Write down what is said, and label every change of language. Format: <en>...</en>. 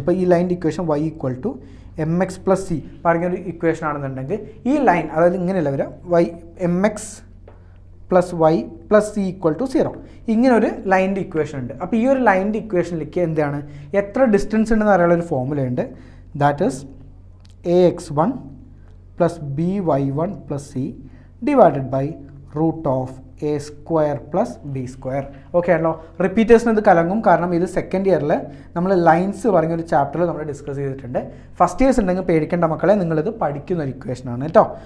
<ml>അപ്പോൾ ഈ ലൈൻ്റെ equation y = mx + c പറഞ്ഞൊരു ഇക്വേഷൻ ആണെന്നുണ്ടെങ്കിൽ ഈ ലൈൻ, അതായത് ഇങ്ങനെയല്ല വരിക, mx + y + c = 0. ഇങ്ങനെ ഒരു ലൈൻ്റെ ഇക്വേഷൻ ഉണ്ട്. അപ്പോൾ ഈ ഒരു ലൈൻ്റെ ഇക്വേഷനിലേക്ക് എന്താണ്, എത്ര ഡിസ്റ്റൻസ് ഉണ്ടെന്ന് അറിയാനുള്ള ഒരു ഫോർമുലയുണ്ട്.</ml> <en>That is ax1 + by1 + c divided by √a² + b².</en> <ml>Okay ആണല്ലോ. റിപ്പീറ്റേഴ്സിന് ഇത് കലങ്ങും, കാരണം ഇത് സെക്കൻഡ് ഇയറിൽ നമ്മൾ ലൈൻസ് പറഞ്ഞൊരു ചാപ്റ്ററിൽ നമ്മൾ ഡിസ്കസ് ചെയ്തിട്ടുണ്ട്. ഫസ്റ്റ് ഇയേഴ്സ് ഉണ്ടെങ്കിൽ പേടിക്കേണ്ട മക്കളെ, നിങ്ങളിത് പഠിക്കുന്ന ഒരു ഇക്വേഷനാണ് കേട്ടോ.</ml>